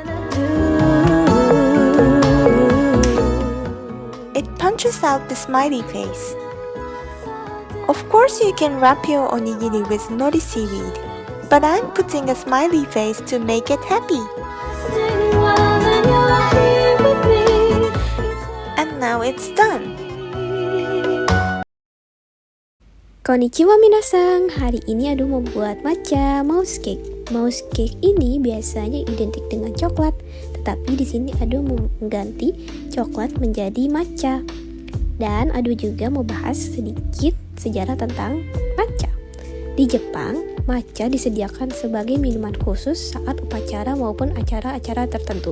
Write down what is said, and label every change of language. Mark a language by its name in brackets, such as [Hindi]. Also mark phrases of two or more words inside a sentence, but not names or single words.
[English] It punches out the smiley face. Of course you can wrap your onigiri with nori seaweed, but I'm putting a smiley face to make it happy. And now it's done. [Japanese] こんにちは皆さん, [Indonesian] hari ini Ado mau buat matcha [English] mouse cake. Mouse cake [Indonesian] ini biasanya identik dengan coklat, tetapi di sini Ado mau mengganti coklat menjadi matcha. Dan Ado juga mau bahas sedikit sejarah tentang matcha. Di Jepang, matcha disediakan sebagai minuman khusus saat upacara maupun acara-acara tertentu.